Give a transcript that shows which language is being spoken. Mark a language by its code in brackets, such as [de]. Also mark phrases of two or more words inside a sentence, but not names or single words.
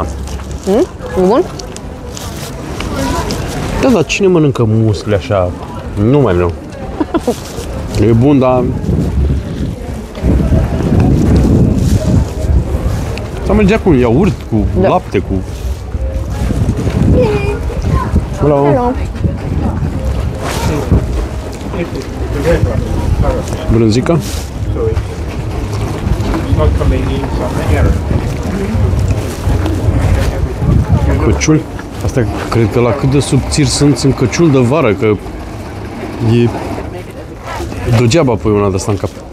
[ro] E bun? Da, dar cine mănâncă musli așa? Nu mai vreau. E bun, dar... Să mergea cu iaurt, cu lapte, cu... [en] Hello. Hello. [ro] Brânzica? [en] Not coming in from the air. [ro] Căciuli? Astea cred că la cât de subțiri sunt căciuli de vară, că e degeaba pui una de asta în cap.